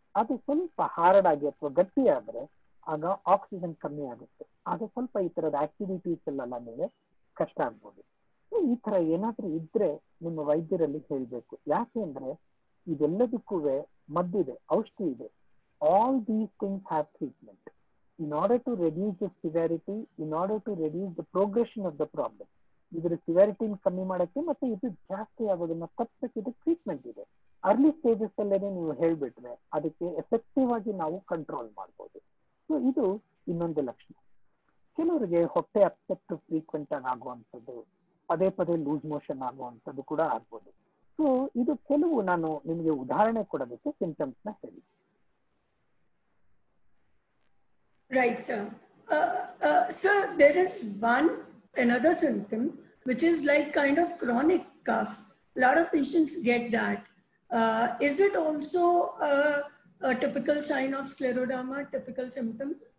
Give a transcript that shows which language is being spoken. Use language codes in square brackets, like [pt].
[kn] ಅದು ಸ್ವಲ್ಪ ಹಾರ್ಡ್ ಆಗಿ ಅಥವಾ ಗಟ್ಟಿ ಆದ್ರೆ ಆಗ ಆಕ್ಸಿಜನ್ ಕಮ್ಮಿ ಆಗುತ್ತೆ. ಆಗ ಸ್ವಲ್ಪ ಈ ತರದ ಆಕ್ಟಿವಿಟೀಸ್ ಎಲ್ಲ ಮೇಲೆ ಕಷ್ಟ ಆಗ್ಬೋದು. ಈ ತರ ಏನಾದ್ರೂ ಇದ್ರೆ ನಿಮ್ಮ ವೈದ್ಯರಲ್ಲಿ ಹೇಳ್ಬೇಕು. ಯಾಕೆ ಅಂದ್ರೆ ಇದೆಲ್ಲದಕ್ಕೂ ಮದ್ದಿದೆ, ಔಷಧಿ ಇದೆ. [en] All these things have treatment. In order to reduce the severity, in order to reduce the progression of the problem, [kn] ಇದರ ಸಿವಿಯಾರಿಟಿ ಕಮ್ಮಿ ಮಾಡಕ್ಕೆ ಮತ್ತೆ ಇದು ಜಾಸ್ತಿ ಆಗೋದನ್ನ ತಪ್ಪಿಸಕ್ಕೆ ಇದು ಟ್ರೀಟ್ಮೆಂಟ್ ಇದೆ. ಅರ್ಲಿ ಸ್ಟೇಜಸ್ ಅಲ್ಲೇನೆ ನೀವು ಹೇಳ್ಬಿಟ್ರೆ ಅದಕ್ಕೆ ಎಫೆಕ್ಟಿವ್ ಆಗಿ ನಾವು ಕಂಟ್ರೋಲ್ ಮಾಡ್ಬೋದು. ಸೊ ಇದು ಇನ್ನೊಂದು ಲಕ್ಷಣ. ಕೆಲವರಿಗೆ ಹೊಟ್ಟೆ ಅಪ್ಸೆಟ್ ಫ್ರೀಕ್ವೆಂಟ್ ಆಗಿ ಆಗುವಂಥದ್ದು, ಪದೇ ಪದೇ ಲೂಸ್ ಮೋಷನ್ ಆಗುವಂಥದ್ದು ಕೂಡ ಆಗ್ಬೋದು. ಸೊ ಇದು ಕೆಲವು ನಾನು ನಿಮಗೆ ಉದಾಹರಣೆ ಕೊಡೋದಕ್ಕೆ ಸಿಂಪ್ಟಮ್ಸ್ ನ ಹೇಳಿ. [en] Right, sir. Sir, there is one another symptom, which is like kind of chronic cough. A lot of patients get that. Is it also a typical sign of scleroderma, typical symptom?